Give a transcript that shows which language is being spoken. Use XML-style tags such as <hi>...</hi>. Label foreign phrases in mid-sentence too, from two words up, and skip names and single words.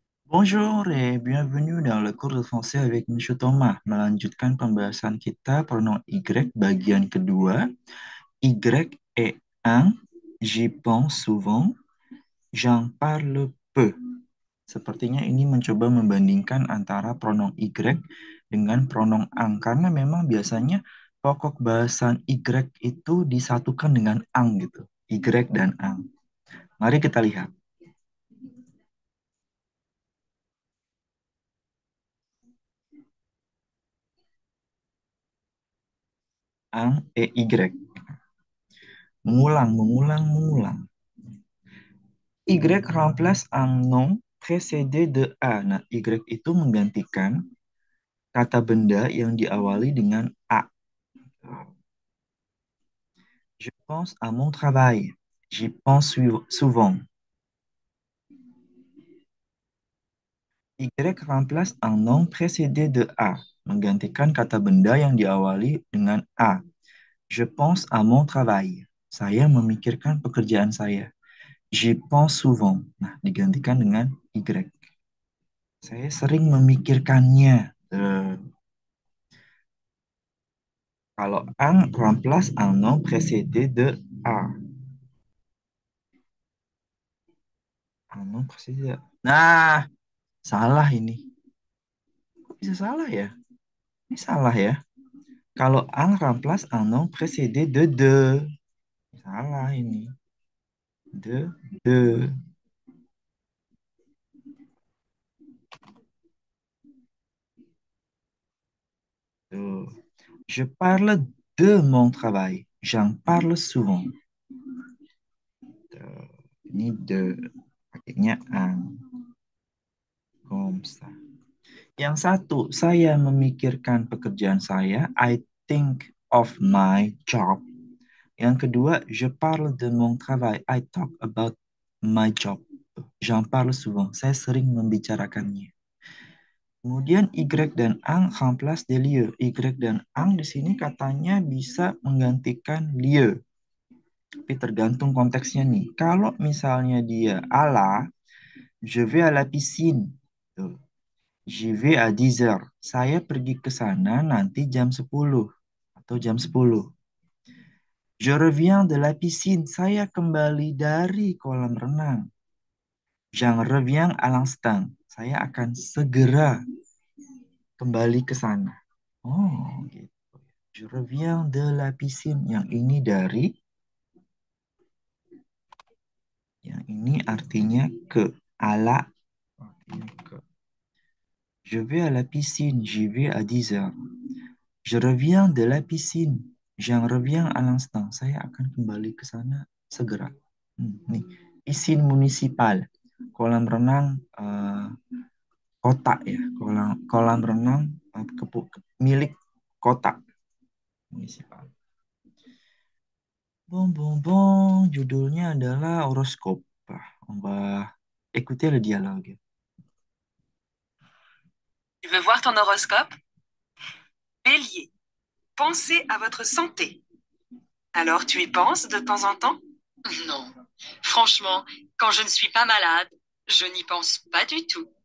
<fr>Bonjour et bienvenue dans le cours de français avec Monsieur Thomas.</fr> <id>Melanjutkan pembahasan kita pronom Y bagian kedua.</id> <fr>Y est un, j'y pense souvent, j'en parle peu.</fr> <id>Sepertinya ini mencoba membandingkan antara pronom Y dengan pronom ang. Karena memang biasanya pokok bahasan Y itu disatukan dengan ang gitu. Y dan ang. Mari kita lihat.</id> <fr>Ang et Y.</fr> <id>Mengulang, mengulang, mengulang.</id> <fr>Y remplace un nom précédé de A.</fr> <id>Nah, Y itu menggantikan kata benda yang diawali dengan A.</id> <fr>Je pense à mon travail. J'y pense souvent. Y remplace un nom précédé de A.</fr> <id>Menggantikan kata benda yang diawali dengan A.</id> <fr>Je pense à mon travail.</fr> <id>Saya memikirkan pekerjaan saya.</id> <fr>J'y pense souvent.</fr> <id>Nah, digantikan dengan Y. Saya sering memikirkannya.</id> <fr>Kalau un remplace un nom précédé de A. Un nom précédé de A.</fr> <id>Nah, salah ini. Kok bisa salah ya? Ini salah ya.</id> <fr>Kalau un remplace un nom précédé de.</fr> <id>Salah ini. De. Tuh.</id> <fr>Je parle de mon travail. J'en parle souvent.</fr> <id>Tuh. Ini de. Pakainya un.</id> <fr>Comme ça.</fr> <id>Yang satu, saya memikirkan pekerjaan saya.</id> <en>I think of my job.</en> <id>Yang kedua,</id> <fr>je parle de mon travail.</fr> <en>I talk about my job.</en> <fr>J'en parle souvent.</fr> <id>Saya sering membicarakannya. Kemudian Y dan ang</id> <fr>remplace des lieux.</fr> <id>Y dan ang di sini katanya bisa menggantikan lieu. Tapi tergantung konteksnya nih. Kalau misalnya dia ala,</id> <fr>je vais à la piscine. Tuh. J'y vais à 10 heures.</fr> <id>Saya pergi ke sana nanti jam 10 atau jam 10.</id> <fr>Je reviens de la piscine.</fr> <id>Saya kembali dari kolam renang.</id> <fr>J'en reviens à l'instant.</fr> <id>Saya akan segera kembali ke sana. Oh, gitu.</id> <fr>Je reviens de la piscine.</fr> <id>Yang ini dari, yang ini artinya ke. Ala, artinya ke.</id> <fr>Je vais à la piscine. J'y vais à 10 heures. Je reviens de la piscine. J'en reviens à l'instant.</fr> <id>Saya akan kembali ke sana segera. Nih,</id> <fr>piscine municipal.</fr> <id>Kolam renang kota ya. Kolam renang milik kota municipal.</id> <fr>Bon, bon, bon.</fr> <id>Judulnya adalah horoskop.</id> <fr>On va écouter le dialogue. Tu veux voir ton horoscope? Bélier, pensez à votre santé. Alors tu y penses de temps en temps? Non. Franchement, quand je ne suis pas malade, je n'y pense pas du tout.</fr>